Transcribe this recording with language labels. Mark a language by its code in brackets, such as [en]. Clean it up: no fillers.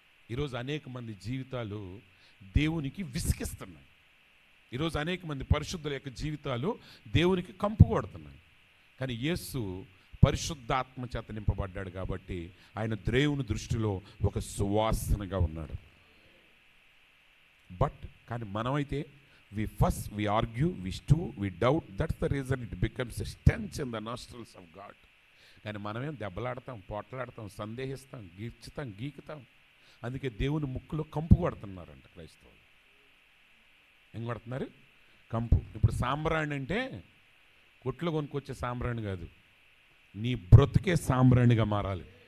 [te] ఈరోజు అనేక మంది జీవితాలు దేవునికి విసిగిస్తున్నాయి. ఈరోజు అనేక మంది పరిశుద్ధుల యొక్క జీవితాలు దేవునికి కంపు కొడుతున్నాయి. కానీ యేసు పరిశుద్ధాత్మ చేత నింపబడ్డాడు కాబట్టి ఆయన దేవుని దృష్టిలో ఒక సువాసనగా ఉన్నాడు. కానీ మనమైతే [en] we argue, we stew, we doubt. That's the reason it becomes a stench in the nostrils of God. [te] కానీ మనమేం దెబ్బలాడతాం, పోట్లాడతాం, సందేహిస్తాం, గీకుతాం. అందుకే దేవుని ముక్కులో కంపు కొడుతున్నారంట క్రైస్తవులు. ఏం కొడుతున్నారు? కంపు. ఇప్పుడు సాంబ్రాణి అంటే కొట్లు కొనుక్కొచ్చే సాంబ్రాణి కాదు, నీ బ్రతుకే సాంబ్రాణిగా మారాలి.